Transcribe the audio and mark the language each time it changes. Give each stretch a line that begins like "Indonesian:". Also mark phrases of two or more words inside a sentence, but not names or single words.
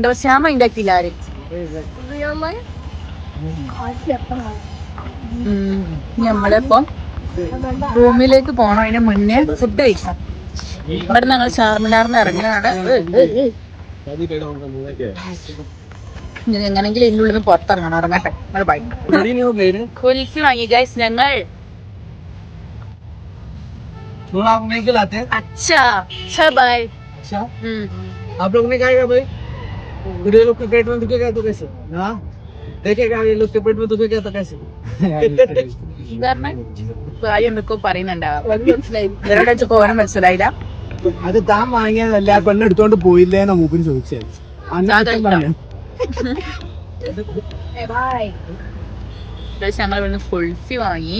Malayalam: പക്ഷെ ഞാൻ മൈൻഡ് ആക്കിയില്ല ആരും. നമ്മളിപ്പോ റൂമിലേക്ക് പോണം. അതിന് മുന്നേ ഫുഡ് കഴിക്കാം. ഇവിടെ ഞങ്ങൾ ചാർമിനാറിന് ഇറങ്ങുകയാണ്. എങ്ങനെങ്കിലും ഇതിൻ്റെ ഉള്ളിൽ നിന്ന് പുറത്തിറങ്ങണം. ഇറങ്ങട്ടെ. കുൽഫി വാങ്ങി ഗൈസ് ഞങ്ങൾ.
Hindi: अच्छा अच्छा बाय। आप लोग ने क्या किया भाई? ये लोग के पेट में दुखेगा तो कैसे? हाँ देखेगा ये लोग के पेट में दुखेगा तो कैसे?
Malayalam: എന്തൊക്കെ പറയുന്നുണ്ടാവും. പോകാൻ മനസ്സിലായില്ല. അത് താൻ വാങ്ങിയതല്ല, ആ പെണ്ണ് എടുത്തോണ്ട് പോയില്ലേന്നാ മൂപ്പിന് ചോദിച്ചത്. ഞങ്ങൾ ഇവിടുന്ന് കുൽഫി വാങ്ങി.